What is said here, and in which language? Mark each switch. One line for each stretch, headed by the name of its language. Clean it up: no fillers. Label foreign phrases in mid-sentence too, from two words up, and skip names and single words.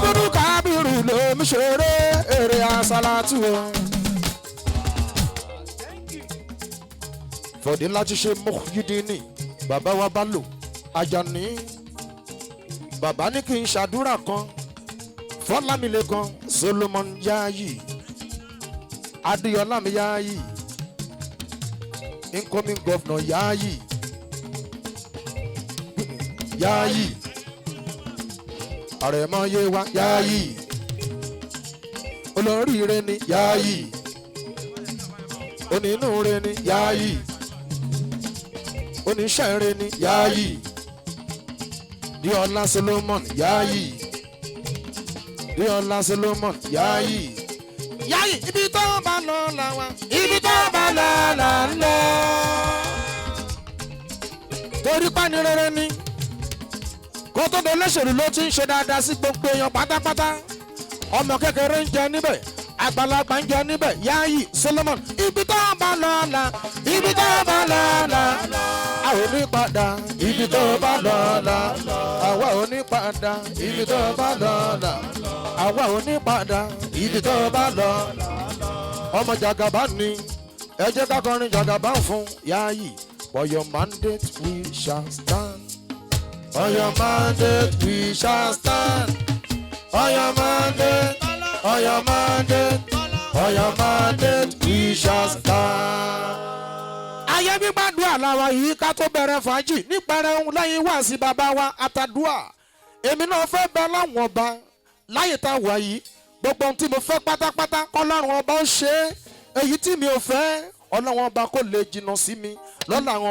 Yoruba: Abudu Kabiru ló ń ṣeré Ere Assalatu o. Fọ̀dí láti ṣe Muyidini bàbá wa bá lò Àjàní. Bàbá ní kí n ṣàdúrà kan Fọlámilékan Solomon Yayi Adéyọlá mi Yayi
English: incoming governor
Yoruba: Yayi Yayi Àrẹ̀mọ Yewa Yayi olóríire ni Yayi onínúure ni Yayi oníṣẹ́ire ni Yayi Diola Solomon Yayi Diola Solomon Yayi Yayi ibi tó bá lọ là wá ibi tó bá lọ là ń lọ torí pani rere ni kó tó dé olóṣèlú ló ti ń ṣe dáadáa sí gbogbo èèyàn pátápátá ọmọ kékeré ń jẹ níbẹ̀ àgbàlagbà ń jẹ níbẹ̀ Yayi Solomon ibi tó bá lọ là ibi tó bá lọ là a ò ní padà ibi tó bá lọ là àwa ò ní padà ibi tó bá lọ là àwa ò ní padà ibi tó bá lọ ọmọ Jagaba ni ẹ jẹ́ ká kọrin Jagaba fún Yayi
English: for your mandate we shall stand for your mandate we shall stand for your mandate for your mandate for your mandate we shall stand.
Yoruba: Ayé gbígbàdúrà làwa yìí ká tó bẹ̀rẹ̀ fàájì nípẹ̀rẹ̀ ohun lẹ́yìn wá sí bàbá wa àtàdúà. Èmi náà fẹ́ bẹ láwọn ọba láyé tá a wà yìí gbogbo ohun tí mo fẹ́ pátápátá kọ́lọ́run ọba ó ṣe é èyí tí mi ò fẹ́ ọlọ́run ọba kò lè jìnnà sí mi lọ́la àwọn